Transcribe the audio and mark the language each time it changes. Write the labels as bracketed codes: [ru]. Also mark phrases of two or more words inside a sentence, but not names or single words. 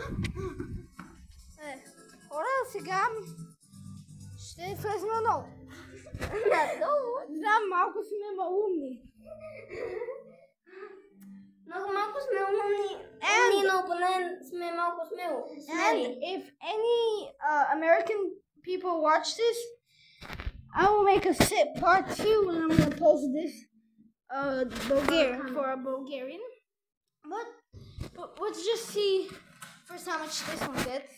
[bg] Хора, сега ще влезем наново. Надолу? Да, малко сме малумни. Много малко сме умни, но поне сме малко смело. [en] And if any American people watch this, I will make a part 2 and I'm gonna post this Bulgarian for a Bulgarian. But let's just see first how much this one gets.